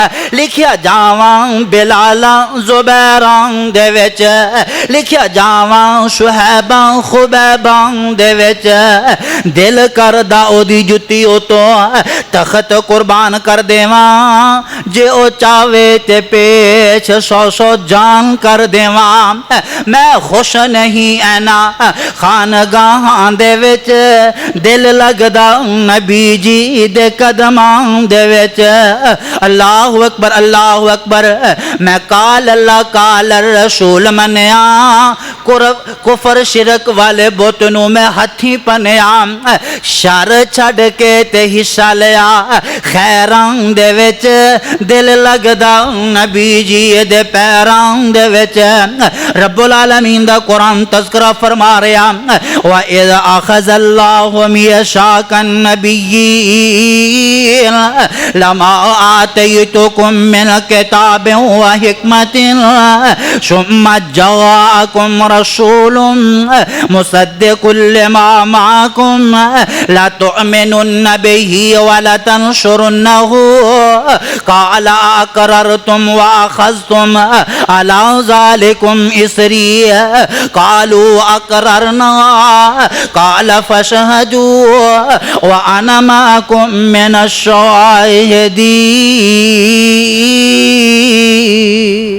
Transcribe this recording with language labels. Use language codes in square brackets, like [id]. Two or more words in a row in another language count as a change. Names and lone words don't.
[pa] لکھیا جاواں بلالاں زبیراں دے وچ لکھیا جاواں شہیباں خبیباں دے وچ دل کردا او دی جُتی او تو تخت قربان کر دیواں جے او چاوے تے پیچ 100 جان کر دیواں. میں خوش نہیں اینا خانگاہاں دے وچ دل لگدا نبی جی دے قدماں دے وچ. [ar] اللہ اکبر اللہ اکبر. [pa] میں [ar] قال اللہ قال الرسول [pa] منیا کفر شرک والے بتنوں میں ہتھی پنیا شر چھڑ کے تے حصہ لیا خیراں دے وچ دل لگدا نبی جی دے پیراں دے وچ. [ar] رب العالمین [pa] دا قرآن تذکرہ فرما رہا [ar] وَإِذْ أَخَذَ اللَّهُ مِيثَاقَ النَّبِيِّينَ لَمَا آتَيْتُكُم مِّنْ كِتَابٍ وَحِكْمَةٍ ثُمَّ جَاءَكُمْ رَسُولٌ مُصَدِّقٌ لِّمَا مَعَكُمْ لَتُؤْمِنُنَّ بِهِ وَلَتَنصُرُنَّهُ قَالَ أَقْرَرْتُمْ وَأَخَذْتُمْ عَلَى ذَلِكُمْ إِصْرِي قَالُوا أَقْرَرْنَا قَالَ فَاشْهَدُوا وَأَنَا مَعَكُمْ مِنَ الشَّاهِدِينَ.